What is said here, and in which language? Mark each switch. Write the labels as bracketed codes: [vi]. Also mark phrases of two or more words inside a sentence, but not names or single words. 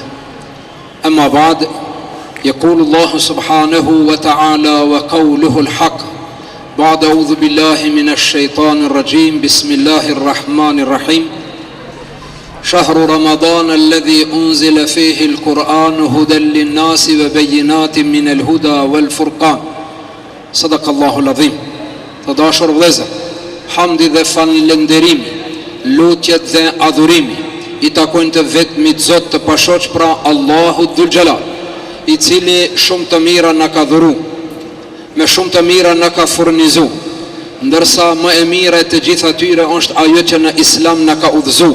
[ar] أما بعد، يقول الله سبحانه وتعالى وقوله الحق بعد أعوذ بالله من الشيطان الرجيم بسم الله الرحمن الرحيم. شهر رمضان الذي أنزل فيه القرآن هدى للناس وبينات من الهدى والفرقان. صدق الله العظيم. [sq] Të dashur vëllezër, hamdi dhe falënderimi, lutjet dhe adhurimi i takojnë të vetmit Zot të pashoq, pra Allahu [ar] ذو الجلال, [sq] i cili shumë të mira na ka dhuru, me shumë të mira na ka furnizu, ndërsa më e mira e të gjitha tyre është ajo që në Islam na ka udhëzu.